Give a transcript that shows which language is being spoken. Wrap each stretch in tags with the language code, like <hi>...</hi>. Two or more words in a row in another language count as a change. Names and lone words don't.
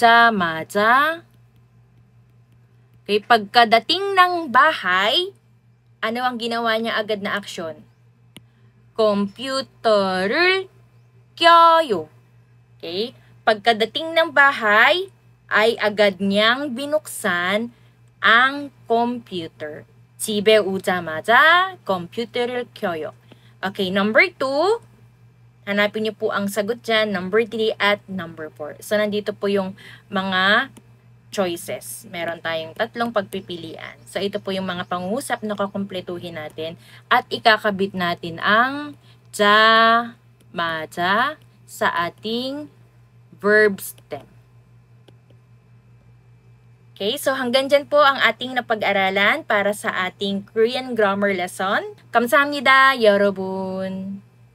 <ko>오자마자.</ko> <tl>Okay, pagkadating ng bahay, Ano ang ginawa niya agad na aksyon?</tl> <ko>컴퓨터를 껴요.</ko> <tl>Okay? Pagkadating ng bahay, ay agad niyang binuksan ang computer.</tl> <ko>집에 오자마자 컴퓨터를 켜요.</ko> <en>Okay, number 2.</en> <tl>Hanapin niyo po ang sagot dyan.</tl> <en>Number 3</en> <tl>at</tl> <en>number 4.</en> <tl>So, nandito po yung mga choices. Meron tayong 3 pagpipilian. So, ito po yung mga pangungusap na kukumpletuhin natin at ikakabit natin ang ja, maja sa ating</tl> <en>verb stem.</en> <tl>Okay, so hanggang dyan po ang ating napag-aralan para sa ating</tl> <en>Korean grammar lesson.</en> <ko>감사합니다, 여러분.</ko>